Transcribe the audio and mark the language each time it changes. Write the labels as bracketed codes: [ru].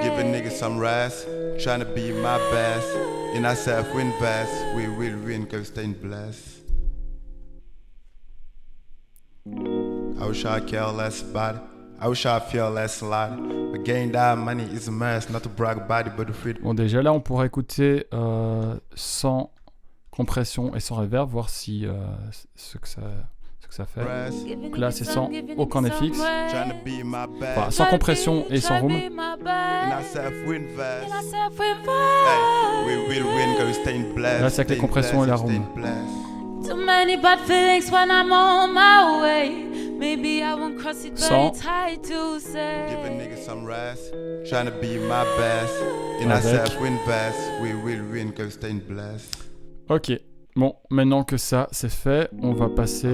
[en] Give a nigga some rest. Trying to be my best. In ourself we invest. We will win cause we're staying blessed. I wish I care less about it. I wish I feel less a lot. But getting that money is a mess. Not to brag about it, but the freedom. [fr] Bon, déjà là, on pourra écouter sans compression et sans reverb, voir si ce que ça fait. Donc là, c'est sans aucun FX. [en] Trying to be my best. [fr] Enfin, sans compression et sans room. [en] In ourselves, we invest. Hey, we will win because we staying blessed. [fr] Là, c'est avec les compressions et la room. [en] Too many bad feelings when I'm on my way. Maybe I won't cross it, but [fr] Sans. [en] it's hard to Give a say. nigga some rest. Trying to be my best. In [fr] Avec. [en] ourselves, we invest. We will win because we staying blessed. [fr] Ok. Bon, maintenant que ça, c'est fait, on va passer